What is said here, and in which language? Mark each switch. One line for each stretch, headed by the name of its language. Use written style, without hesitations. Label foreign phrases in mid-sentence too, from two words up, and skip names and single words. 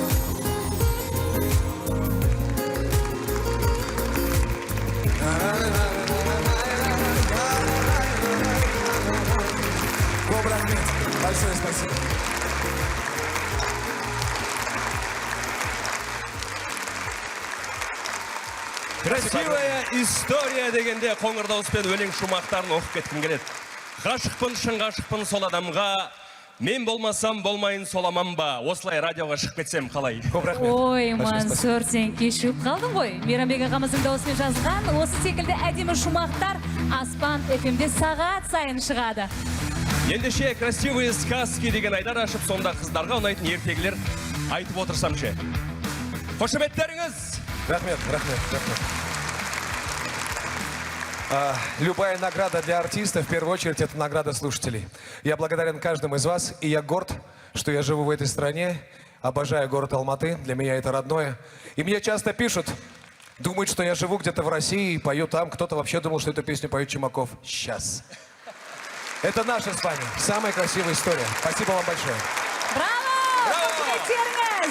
Russian: Кобра, большое спасибо. Красивая история
Kazakh: дегенде қоңыр дауыспен өлең шумақтарын оқып кеткім келеді. Ғашықпын, шын ғашықпын сол адамға, мен болмасам болмайын соламан ба. Осылай радиоға шығып кетсем қалай? Көп рахмет. Ой, Мансұр, сен кешігіп қалдың ғой. Мейрамбек ағамыздың дауысымен жазған осы секілді әдемі шумақтар Аспан FM-де сағат сайын шығады. Ендеше
Russian: красивые сказки
Kazakh: деген айдар ашып, сонда қыздарға ұнайтын ертегілер айтып отырсам ше. Қошеметтеріңіз! Рахмет.
Russian: Любая награда для артиста, в первую очередь, это награда слушателей. Я благодарен каждому из вас, и я горд, что я живу в этой стране. Обожаю город Алматы, для меня это родное. И мне часто пишут, думают, что я живу где-то в России и пою там. Кто-то вообще думал, что эту песню поет Чумаков. Сейчас. Это наша Испания. Самая красивая история. Спасибо вам большое. Браво!
Kazakh: Қошеметтеріңіз!